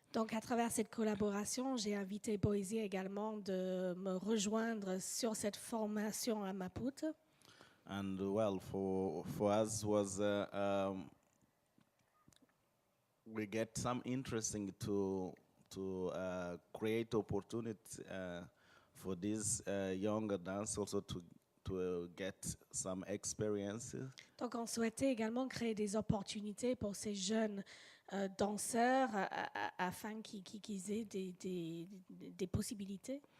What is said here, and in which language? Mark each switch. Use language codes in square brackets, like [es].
[fr] Donc à travers cette collaboration, j'ai invité Boyzie également de me rejoindre sur cette formation à Maputo. [en] And well, for us was we get some interesting to create opportunity for these younger dancers also to get some experiences. [fr] Donc on souhaitait également créer des opportunités pour ces jeunes danseurs afin qu'ils aient des possibilités.